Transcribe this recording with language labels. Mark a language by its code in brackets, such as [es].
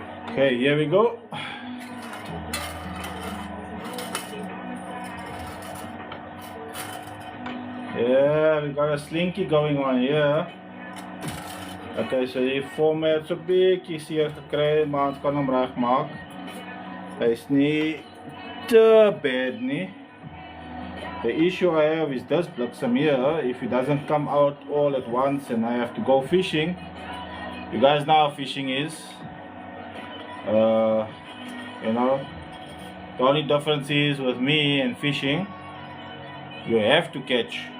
[en] Okay, here we go. Yeah, we got a slinky going on here. [af] Okay, so die format so bietjie seer gekry, maar ons kan hom regmaak. Hy's nie te bad nie. [en] The issue I have is this bliksem here. If it doesn't come out all at once and I have to go fishing, you guys know how fishing is. You know, the only difference is with me and fishing, you have to catch.